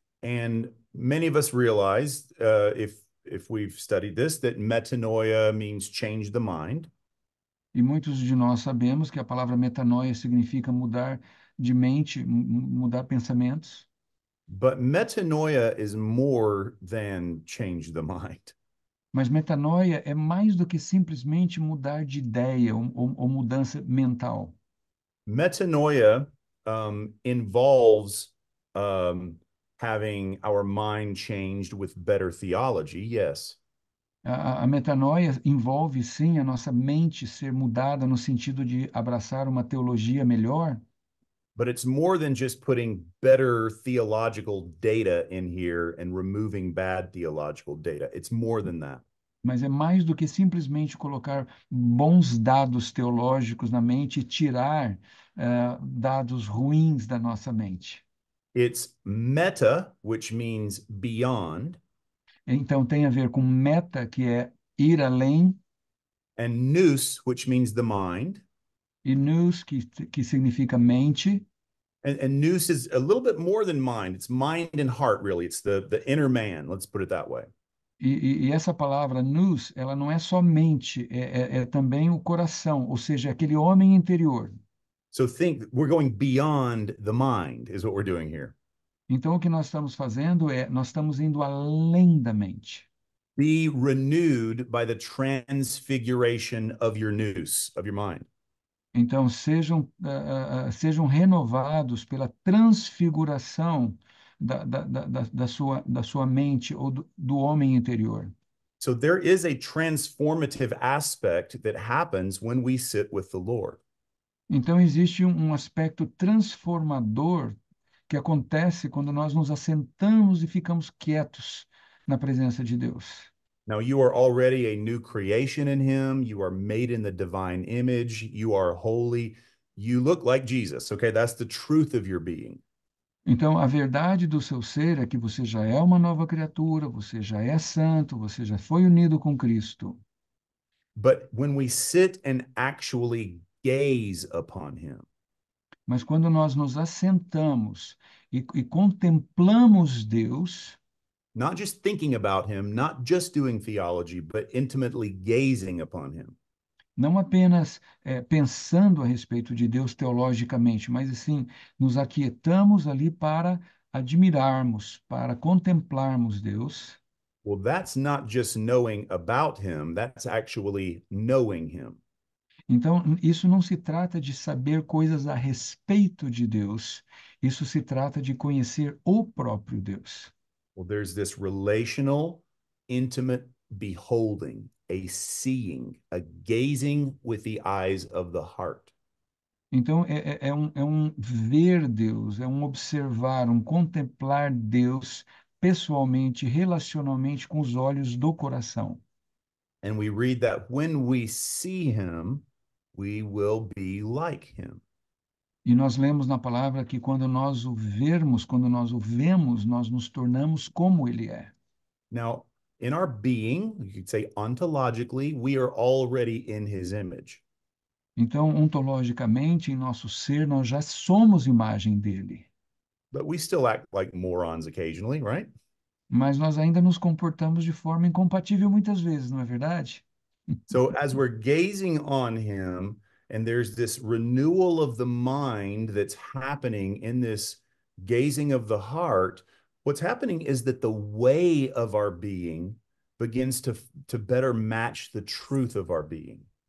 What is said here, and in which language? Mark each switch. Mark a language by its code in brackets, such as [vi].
[en] And many of us realize, if we've studied this, that metanoia means change the mind. [pt] e muitos de nós sabemos que a palavra metanoia significa mudar de mente, mudar pensamentos, [en] But metanoia is more than change the mind. [pt] mas metanoia é mais do que simplesmente mudar de ideia ou mudança mental. [en] Metanoia involves having our mind changed with better theology, yes. [pt] A metanoia envolve, sim, a nossa mente ser mudada no sentido de abraçar uma teologia melhor, [en] But it's more than just putting better theological data in here and removing bad theological data. It's more than that. [pt] mas é mais do que simplesmente colocar bons dados teológicos na mente e tirar dados ruins da nossa mente. [en] It's meta, which means beyond, [pt] Então, tem a ver com meta, que é ir além, [en] and nous, which means the mind. [pt] e nous, que significa mente, [en] And nous is a little bit more than mind. It's mind and heart, really. It's the inner man. Let's put it that way. [pt] e essa palavra nous, ela não é só mente, é também o coração, ou seja, aquele homem interior. [en] So think we're going beyond the mind, is what we're doing here. [pt] Então, o que nós estamos fazendo nós estamos indo além da mente. [en] Be renewed by the transfiguration of your nous, of your mind. [pt] Então, sejam renovados pela transfiguração da sua mente ou do homem interior. [en] So there is a transformative aspect that happens when we sit with the Lord. [pt] Então, existe um aspecto transformador que acontece quando nós nos assentamos e ficamos quietos na presença de Deus. [en] Now, you are already a new creation in Him. You are made in the divine image. You are holy. You look like Jesus, okay? That's the truth of your being. [pt] Então, a verdade do seu ser é que você já é uma nova criatura, você já é santo, você já foi unido com Cristo. [en] But when we sit and actually gaze upon Him, [pt] Mas quando nós nos assentamos e contemplamos Deus, [en] not just thinking about Him, not just doing theology, but intimately gazing upon Him, [pt] Não apenas pensando a respeito de Deus teologicamente, mas assim, nos aquietamos ali para admirarmos, para contemplarmos Deus. [en] Well, that's not just knowing about him, that's actually knowing him. [pt] Então, isso não se trata de saber coisas a respeito de Deus, isso se trata de conhecer o próprio Deus. [en] Well, there's this relational, intimate beholding, a seeing, a gazing with the eyes of the heart. [pt] Então, é um ver Deus, é um observar, um contemplar Deus pessoalmente, relacionalmente com os olhos do coração. [en] And we read that when we see him, we will be like him. [pt] E nós lemos na palavra que quando nós o vermos, quando nós o vemos, nós nos tornamos como ele é. [en] Now, in our being, you could say ontologically, we are already in his image. [pt] Então, ontologicamente, em nosso ser, nós já somos imagem dele. [en] But we still act like morons occasionally, right? [pt] Mas nós ainda nos comportamos de forma incompatível muitas vezes, não é verdade? [en] So as we're gazing on him, and there's this renewal of the mind that's happening in this gazing of the heart, what's happening is that the way of our being begins to better match the truth of our being.